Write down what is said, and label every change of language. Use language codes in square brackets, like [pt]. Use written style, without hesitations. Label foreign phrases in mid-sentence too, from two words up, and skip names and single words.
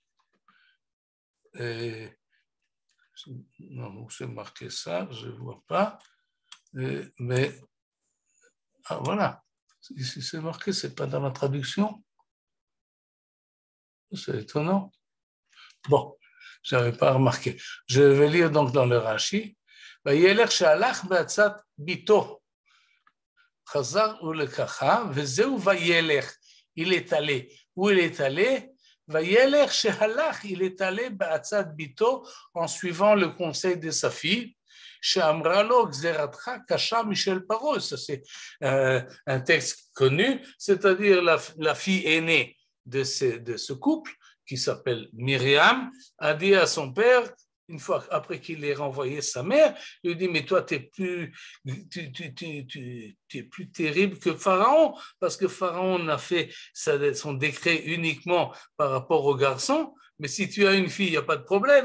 [fr] Non, où c'est marqué ça? Je ne vois pas. Mais voilà. Ici, c'est marqué, ce n'est pas dans la traduction. C'est étonnant. Bon, je n'avais pas remarqué. Je vais lire donc dans le Rashi. [he] וילך שהלך בעצת ביתו, חזר ולקחה, וזהו וילך, [fr] il est allé. Où il est allé? [he] וילך שהלך, [fr] il est allé [he] בעצת ביתו, [fr] en suivant le conseil de sa fille, [he] שאמרה לו, גזירתך קשה משל פרעה. [fr] Ça c'est un texte connu, c'est-à-dire la fille aînée de ce couple, qui s'appelle Myriam, a dit à son père, une fois après qu'il ait renvoyé sa mère, il lui dit, mais toi, tu es plus terrible que Pharaon, parce que Pharaon a fait son décret uniquement par rapport aux garçons, mais si tu as une fille, il n'y a pas de problème.